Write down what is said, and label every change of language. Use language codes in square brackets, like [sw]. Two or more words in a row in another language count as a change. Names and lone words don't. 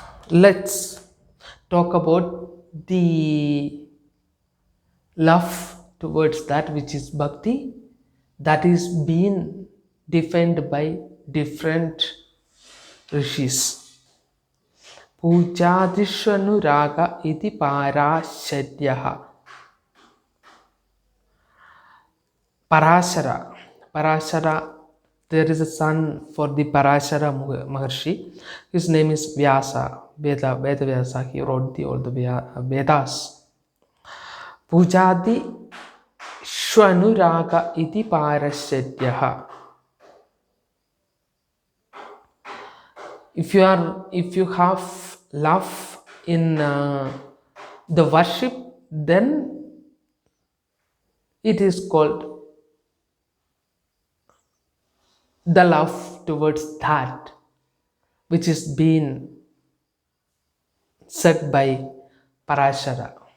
[en] Let's talk about the love towards that which is bhakti, that is being defined by different rishis. [sa] पूजादिष्वनुराग इति पाराशर्यः. [en] Parashara. Parashara, there is a son for the Parashara Maharshi. His name is Vyasa. Veda Vyasa. He wrote all the Vedas. [sa] पूजादिष्वनुराग इति पाराशर्यः. [en] If you have love in the worship, then it is called the love towards that which is being said by Parashara.